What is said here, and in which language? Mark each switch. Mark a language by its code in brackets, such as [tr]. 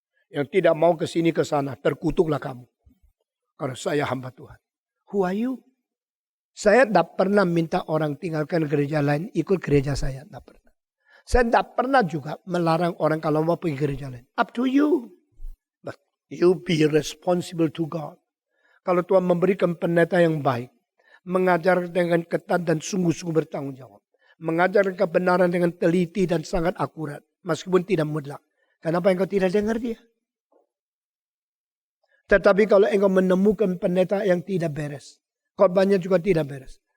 [id] Yang tidak mau ke sini ke sana, terkutuklah kamu. Karena saya hamba Tuhan. [en] Who are you? [id] Saya tidak pernah minta orang tinggalkan gereja lain, ikut gereja saya. Tidak pernah. Saya tidak pernah juga melarang orang kalau mau pergi gereja lain. [en] Up to you. But you be responsible to God. [id] Kalau Tuhan memberikan pendeta yang baik. Mengajar dengan ketat dan sungguh-sungguh bertanggung jawab. Mengajar kebenaran dengan teliti dan sangat akurat. Meskipun tidak mutlak. Kenapa engkau tidak dengar dia? Tetapi kalau engkau menemukan pendeta yang tidak beres. Khotbahnya juga tidak beres.